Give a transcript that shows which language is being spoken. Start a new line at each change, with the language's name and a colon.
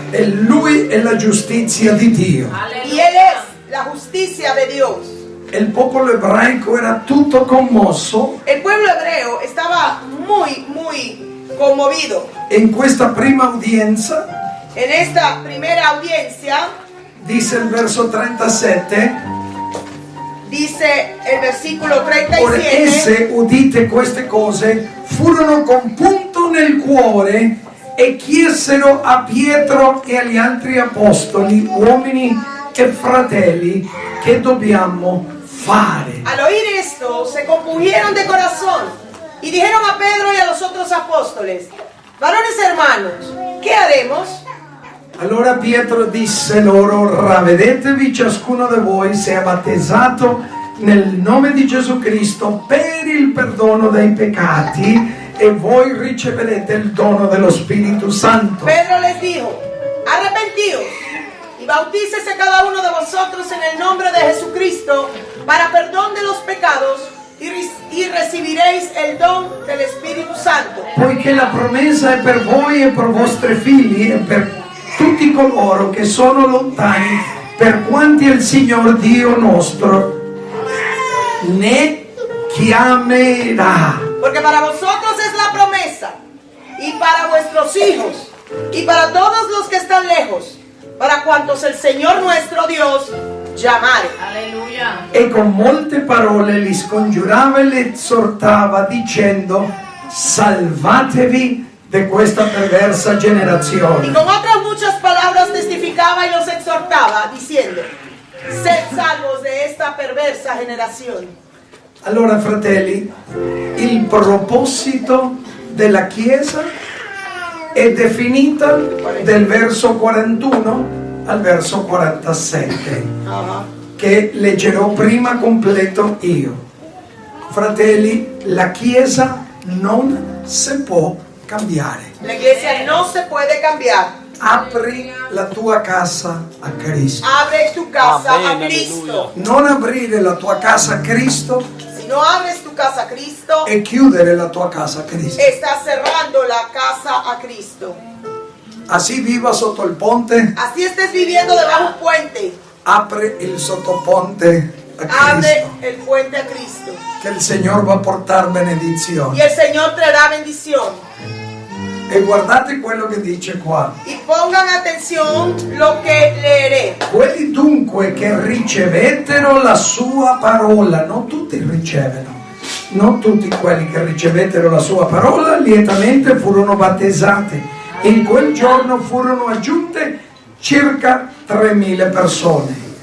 Italian: E lui è la giustizia di Dio.
Spanish: Y Él es la justicia de Dios.
Italian: Il popolo ebraico era tutto commosso
Spanish: El pueblo hebreo estaba muy conmovido.
Italian: e in questa prima udienza,
Spanish: En esta primera audiencia
Italian: dice il verso 37,
Spanish: dice el versículo
Italian: Ora
Spanish: 37.
Italian: esse, udite queste cose, furono con punto nel cuore e chiesero a Pietro e agli altri apostoli, uomini e fratelli, che dobbiamo fare.
Spanish: Al oír esto, se compungieron de corazón y dijeron a Pedro y a los otros apóstoles: varones hermanos, ¿qué haremos?
Italian: Allora Pietro disse loro: ravvedetevi ciascuno di voi sia battezzato nel nome di Gesù Cristo per il perdono dei peccati e voi riceverete il dono dello Spirito Santo.
Spanish: Pedro les dijo: arrepentíos y bautícese cada uno de vosotros en el nombre de Jesucristo para perdón de los pecados y recibiréis el don del Espíritu Santo.
Italian: Poiché la promessa è per voi e per vostri figli e per tutti coloro che sono lontani, per quanti il Signor Dio nostro ne chiamerà.
Spanish: Porque para vosotros es la promesa, y para vuestros hijos, y para todos los que están lejos, para cuantos el Señor nuestro Dios llamare. Aleluya.
Italian: E con molte parole li scongiurava e li esortava dicendo: salvatevi de questa perversa
Spanish: Y
Italian: generazione.
Spanish: con otras muchas palabras testificaba y los exhortaba, diciendo: sed salvos de esta perversa generación.
Italian: Allora, fratelli, il proposito della Chiesa è definita del verso 41 al verso 47, che leggerò prima completo io. Fratelli, la Chiesa non si può cambiare.
Spanish: La iglesia no se puede cambiar.
Italian: Apri la tua casa a Cristo.
Spanish: Abre tu casa a Cristo.
Italian: Non aprire la tua casa a Cristo
Spanish: Si no abres tu casa a Cristo,
Italian: e chiudere la tua casa a Cristo.
Spanish: estás cerrando la casa a Cristo. Así
Italian: viva sotto il ponte,
Spanish: Así estés viviendo debajo de un puente,
Italian: apre il sottoponte a
Spanish: abre Cristo, el puente a Cristo.
Italian: che il Signore va a portare
Spanish: Y
Italian: benedizione.
Spanish: el Señor traerá bendición.
Italian: E guardate quello che dice qua.
Spanish: Y pongan atención lo que leeré.
Italian: Quelli dunque che ricevettero la sua parola, non tutti ricevono, non tutti quelli che ricevettero la sua parola lietamente furono battezzati. In quel giorno furono aggiunte circa 3.000 persone.